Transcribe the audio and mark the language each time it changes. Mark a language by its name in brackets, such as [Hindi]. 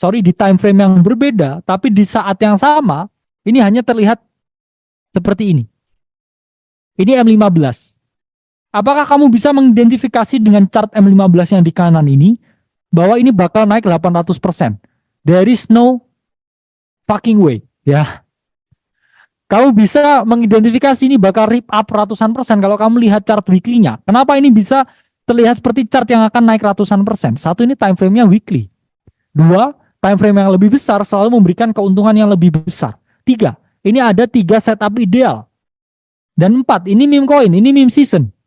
[Indonesian] di time frame yang berbeda, tapi di saat yang sama, ini hanya terlihat seperti ini. Ini M15. Apakah kamu bisa mengidentifikasi dengan chart M15 yang di kanan ini bahwa ini bakal naik 800%? [English] There is no fucking way, ya. [Indonesian] Kamu bisa mengidentifikasi ini bakal [English] rip up [Indonesian] ratusan persen kalau kamu lihat chart weekly-nya. Kenapa ini bisa terlihat seperti chart yang akan naik ratusan persen? Satu, ini time frame-nya weekly. Dua, time frame yang lebih besar selalu memberikan keuntungan yang lebih besar. Tiga, ini ada 3 setup ideal. Dan 4, ini meme coin, ini meme season.